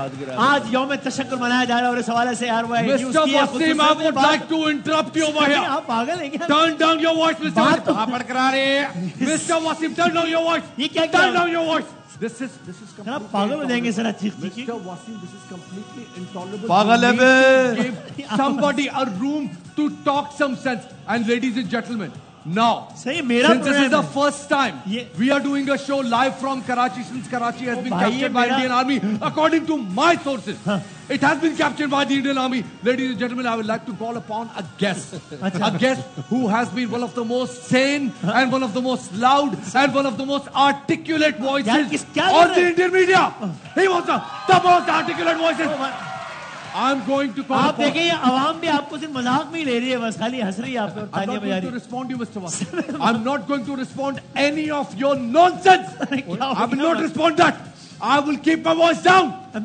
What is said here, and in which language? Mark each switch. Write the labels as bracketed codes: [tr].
[hi] आज यौम तशक्कुर मनाया जा रहा है और इस हवाले से यार [en] Mr. Wasim, I would like to interrupt you over here. [hi] आप पागल हैं क्या? [en] Turn down your voice, Mr. Wasim. Mr. Wasim, turn down your voice. [hi] ये क्या [en] Turn down your voice. This is [hi] आप पागल हो जाएंगे सर. चीख [en] Mr. Wasim, this is completely intolerable. [hi] पागल है बे. [en] Give somebody a room to talk some sense. And ladies and gentlemen, now, [hi] सही मेरा [en] since this is the first time we are doing a show live from Karachi, since Karachi has been captured by Indian Army, according to my sources, it has been captured by the Indian Army. Ladies and gentlemen, I would like to call upon a guest who has been one of the most sane and one of the most loud and one of the most articulate voices on the Indian media. He was the most articulate voices. I'm going to call [hi] आप देखें ये आवाम भी आपको सिर्फ मजाक में ही ले रही है, बस खाली हंस रही है आप पे और तालियां बजा रही है. [en] I'm not going to respond to you, Mr. Wasim. I'm not going to respond any of your nonsense. I will not respond that. I will keep my voice down.